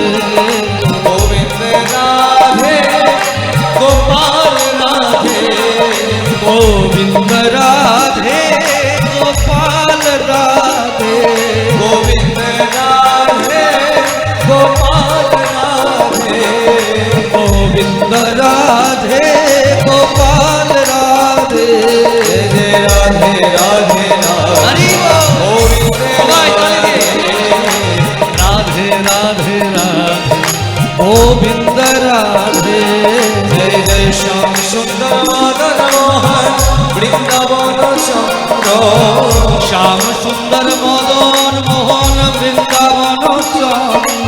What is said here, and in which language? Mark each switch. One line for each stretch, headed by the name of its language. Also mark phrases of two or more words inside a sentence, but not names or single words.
Hindi: गोविंद राधे गोपाल राधे गोविंद राधे गोपाल राधे गोविंद राधे गोपाल राधे गोविंद राधे गोपाल राधे जय राधे राधे राधे हरि बोल। गोविंद
Bangla: राधे গোবিন্দ রাধে। জয় জয় শ্যাম সুন্দর মদন মোহন বৃন্দাবন চন্দ্র। শ্যাম সুন্দর মদন মোহন বৃন্দাবন চন্দ্র।